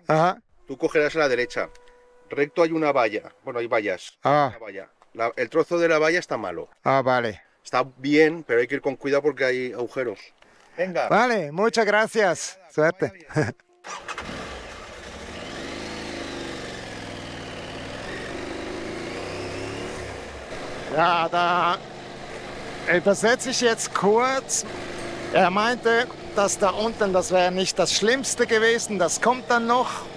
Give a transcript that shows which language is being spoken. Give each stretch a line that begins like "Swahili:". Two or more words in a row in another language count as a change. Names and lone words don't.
Spanish: Ajá. Tú cogerás a la derecha. Recto hay una valla. Bueno, hay vallas. Ah. Una valla. El trozo de la valla está malo. Ah, vale. Está bien, pero hay que ir con cuidado porque hay agujeros. Venga. Vale, muchas gracias. Suerte.
German: Ja, da Übersetze ich jetzt kurz. Er meinte, dass da unten, das wäre nicht das Schlimmste gewesen, das kommt dann noch.